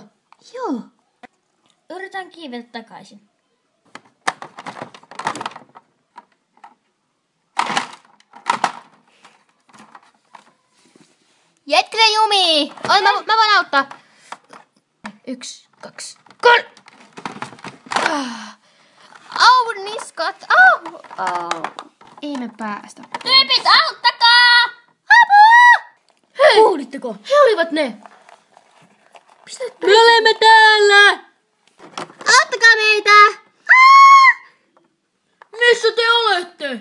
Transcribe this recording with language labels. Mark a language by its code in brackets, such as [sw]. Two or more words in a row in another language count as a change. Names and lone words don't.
[fi] Joo. Yritän kiivetä takaisin. Jetkinen jumi! Mä voin auttaa. 1, 2, 3. Au, niskat! Au! Ei me päästä. Tyypit, auttakaa! Apua! Hei! Kuulitteko? He olivat ne. Me olemme täällä! Auttakaa meitä! Missä te olette?